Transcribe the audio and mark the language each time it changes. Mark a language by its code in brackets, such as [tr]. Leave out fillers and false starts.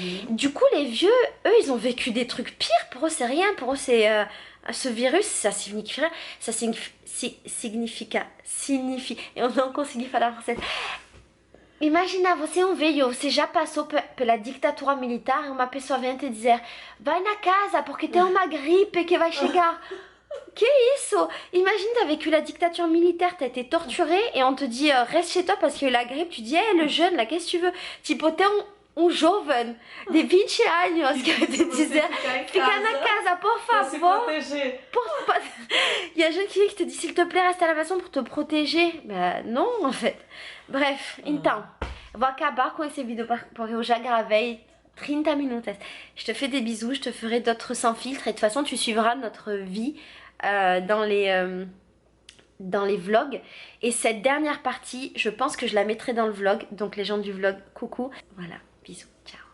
[fr] Du coup les vieux eux ils ont vécu des trucs pires. Pour eux c'est rien, pour eux c'est ce virus ça signifie rien, signifie et on [pt] não consegui falar [fr] français. [pt] Immagina, você veio, você já passou pela ditadura militar e uma pessoa vem te dizer vai na casa porque tem uma gripe que vai chegar. Que isso? [fr] Imagine, t'as vécu la dictature militaire, t'as été torturé et on te dit reste chez toi parce qu'il y a eu la grippe. Tu dis, le jeune, là, qu'est-ce que tu veux? [pt] Tipo, tem jovem de 20 anos que vai te dizer fica na casa, por favor. [fr] Il y a un jeune qui te dit s'il te plaît, reste à la maison pour te protéger. Bah non, en fait. [pt] Bref, então, eu vou acabar com esse vídeo porque eu já gravei 30 minutes. [fr] Je te fais des bisous, je te ferai d'autres sans filtre et de toute façon tu suivras notre vie dans les vlogs. Et cette dernière partie, je pense que je la mettrai dans le vlog. Donc les gens du vlog, coucou. Voilà, bisous, ciao.